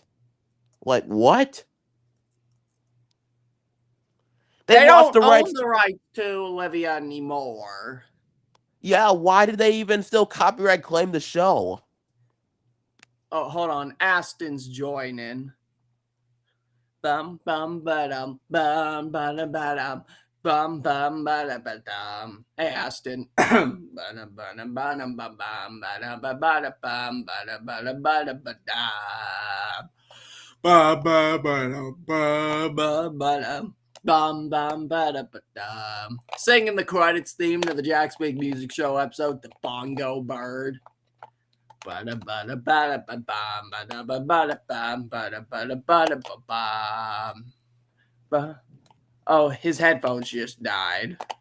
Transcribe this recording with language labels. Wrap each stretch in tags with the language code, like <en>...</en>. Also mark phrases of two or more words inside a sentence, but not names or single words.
<en>Like what? They They lost don't the own rights. the right to Olivia anymore. Yeah, why did they even still copyright claim the show? Oh, hold on. Aston's joining. Bum bum ba-dum bum ba-dum ba-dum bum bum ba-dum ba-dum. Hey Aston. Ba-dum ba-dum ba-dum ba-bum ba-dum ba-ba-dum bum ba-dum ba-dum ba-dum ba-dum. Ba-ba-ba-dum ba-ba-ba-dum. Bum bum ba-da-ba-dum. Singing the credits theme to the Jack's Big Music Show episode, The Bongo Bird. Oh, his headphones just died.</en>